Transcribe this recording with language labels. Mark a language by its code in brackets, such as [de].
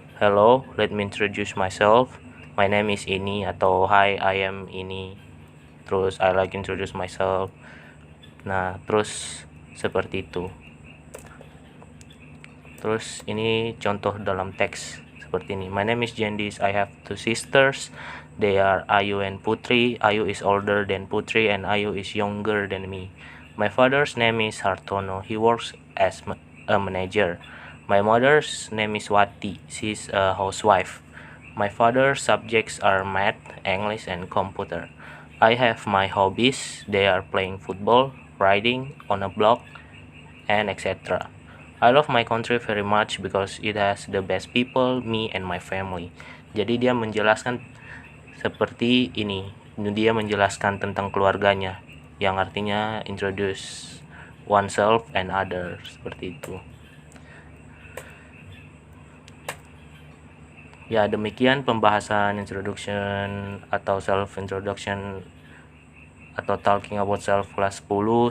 [en] Hello, let me introduce myself. My name is ini, [id] atau [en] hi, I am ini. [id] Terus [en] I like introduce myself. [id] Nah, terus seperti itu. Terus ini contoh dalam teks seperti ini. [en] My name is Jendis. I have 2 sisters. They are Ayu and Putri. Ayu is older than Putri and Ayu is younger than me. My father's name is Hartono. He works as a manager. My mother's name is Wati. She's a housewife. My father's subjects are math, English, and computer. I have my hobbies. They are playing football, riding on a block, and etc. I love my country very much because it has the best people, me and my family. [id] Jadi dia menjelaskan seperti ini. Dia menjelaskan tentang keluarganya, yang artinya [en] introduce oneself and others, [id] seperti itu. Ya, demikian pembahasan introduction atau self introduction atau talking about self kelas 10.